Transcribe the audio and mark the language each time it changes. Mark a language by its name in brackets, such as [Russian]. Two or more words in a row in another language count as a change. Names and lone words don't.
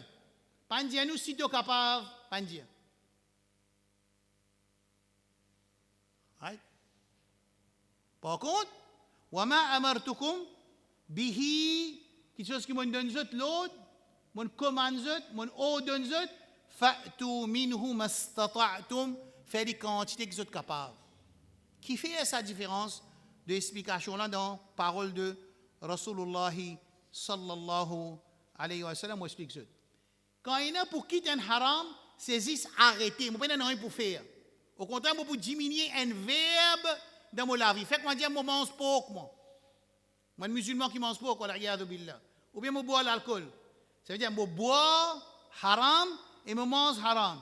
[French] Pas dire nous si tu es capable, pas dire. Right? Par contre, [Arabic] وما أمرتكم به, [French] quelque chose qui me donne l'autre, me commande me ordonne [Arabic] فأتوا منه ما استطعتم, [French] fait les quantités que vous êtes capables. Qui fait sa différence de l'explication là dans la parole de [Arabic] رسول الله صلى الله عليه وسلم, [French] explique ça. Quand il y a pour quitter un haram, c'est juste arrêter, je ne peux pas rien pour faire. Au contraire, je peux diminuer un verbe dans mon vie. Fait que moi, je mange pas, moi. Moi, un musulman qui mange pas, ou bien je bois l'alcool. Ça veut dire, je bois haram et je mange haram.